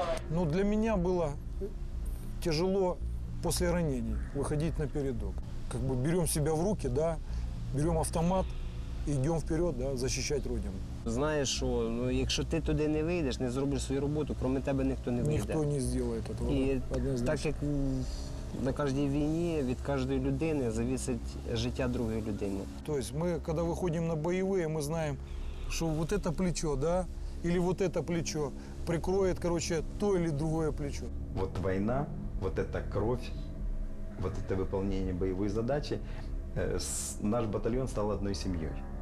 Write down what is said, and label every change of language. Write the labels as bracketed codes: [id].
[ru] Ну, для меня было тяжело после ранений выходить на передок. Как бы берем себя в руки, да, берем автомат и идем вперед, да, защищать Родину. [uk] Знаєш, що ну, якщо ти туди не вийдеш, не зробиш свою роботу, крім тебе ніхто не вийде. Ніхто не зробить цього. І так як на кожній війні від кожної людини залежить життя другої людини. [ru] То есть мы, когда выходим на боевые, мы знаем, что вот это плечо, да, или вот это плечо прикроет, короче, то или другое плечо. Вот война, вот эта кровь, вот это выполнение боевой задачи, наш батальон стал одной семьей.